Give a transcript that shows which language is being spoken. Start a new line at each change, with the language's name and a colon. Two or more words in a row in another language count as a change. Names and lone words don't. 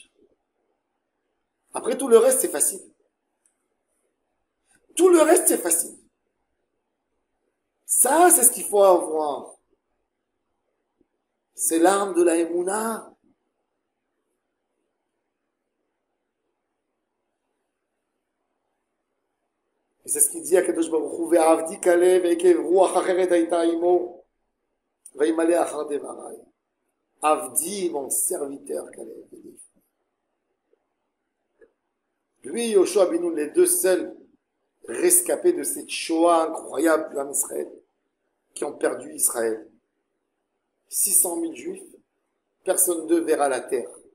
French: Après, tout le reste, c'est facile. Tout le reste, c'est facile. Ça, c'est ce qu'il faut avoir. C'est l'arme de la Emouna. Et c'est ce qu'il dit à
Hebrew: קדוש ברוך הוא ועבדי כלב עקב רוח אחרת היתה עמו וימלא אחרי דברי.
French: Avdi, mon serviteur, Kalev. Lui et Yoshua Binoun, les deux seuls rescapés de cette Shoah incroyable du
Hebrew: עם ישראל,
French: qui ont perdu Israël. 600 000 Juifs, personne d'eux verra la terre.